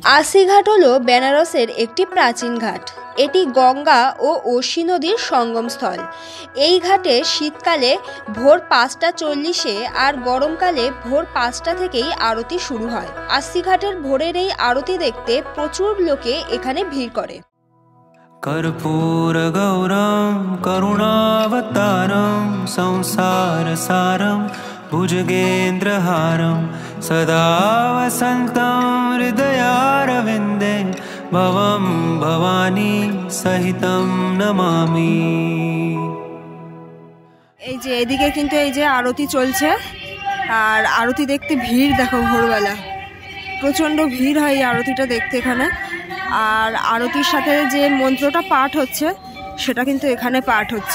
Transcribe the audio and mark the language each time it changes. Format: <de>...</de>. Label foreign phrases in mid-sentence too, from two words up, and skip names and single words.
<bn>আশি ঘাট হলো বেনারসের একটি প্রাচীন ঘাট। এটি গঙ্গা ও অসি নদীর সঙ্গমস্থল। এই ঘাটে শীতকালে ভোর 5:40 আর গরমকালে ভোর 5টা থেকেই আরতি শুরু হয়। আশি ঘাটের ভোরের এই আরতি দেখতে প্রচুর লোকে এখানে ভিড় করে।</bn> <sa>कर्पूर गौरम करुणावतारम संसार सारम भुजगेन्द्रहारम सदा वसन्तं हृदयारविन्दे भवं भवानी सहितं नमामि।</sa> <bn>এই যে এদিকে কিন্তু এই যে আরতি চলছে, আর আরতি দেখতে ভিড় দেখো, ভোরবেলা প্রচণ্ড ভিড় হয় এই আরতিটা দেখতে এখানে। আর আরতির সাথে যে মন্ত্রটা পাঠ হচ্ছে সেটা কিন্তু এখানে পাঠ হচ্ছে।</bn>